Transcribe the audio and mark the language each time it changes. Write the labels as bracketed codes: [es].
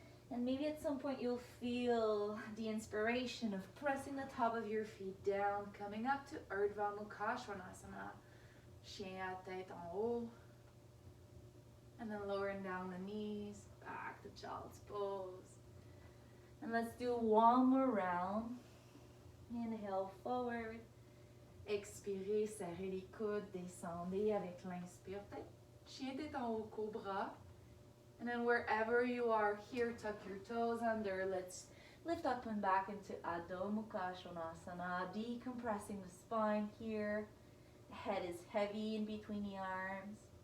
[en] And maybe at some point you'll feel the inspiration of pressing the top of your feet down, coming up to Urdhva Mukha Svanasana, [fr] chien à tête en haut. [en] And then lowering down the knees, back to child's pose. And let's do one more round. Inhale forward. [fr] Expirez, serrez les coudes, descendez avec l'inspire. Peut-être chien tête en haut, cobra. [en] And then wherever you are here, tuck your toes under. Let's lift up and back into Adho Mukha Svanasana, decompressing the spine here. The head is heavy in between the arms.